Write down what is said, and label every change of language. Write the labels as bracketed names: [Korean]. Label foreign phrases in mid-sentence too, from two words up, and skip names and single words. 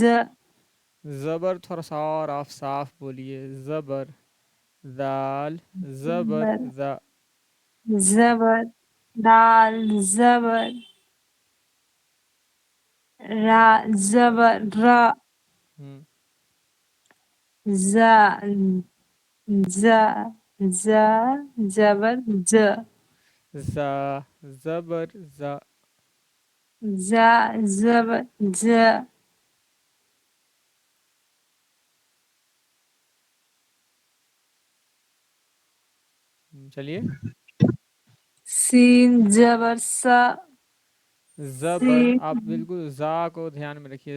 [Urdu] زبر تھوڑا سا اور آپ صاف بولیے. زبر. دال زبر ذا. زبر دال زبر. را زبر را. ہم ز ز ز زبر ز. زا زبر زا. ز زبر ز. چلیے. سین زبر سا. زبر سین آپ بالکل زا کو دھیان میں رکھیے.